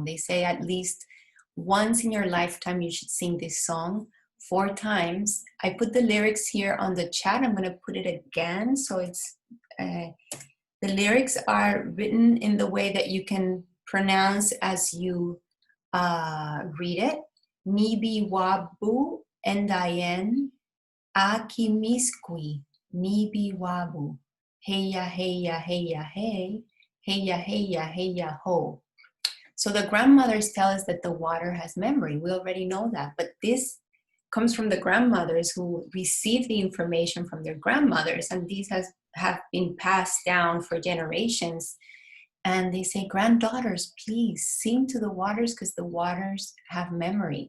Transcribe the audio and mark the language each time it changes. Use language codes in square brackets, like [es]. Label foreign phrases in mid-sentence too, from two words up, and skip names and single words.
[en] They say at least once in your lifetime you should sing this song 4 times. I put the lyrics here on the chat. I'm going to put it again. So it's the lyrics are written in the way that you can pronounce as you read it. [oj] Nibi wabu endayen aki miskwi nibi wabu heya heya heya hey heya heya heya ho. [en] So the grandmothers tell us that the water has memory. We already know that, but this comes from the grandmothers who received the information from their grandmothers, and these have been passed down for generations. And they say, granddaughters, please sing to the waters because the waters have memory.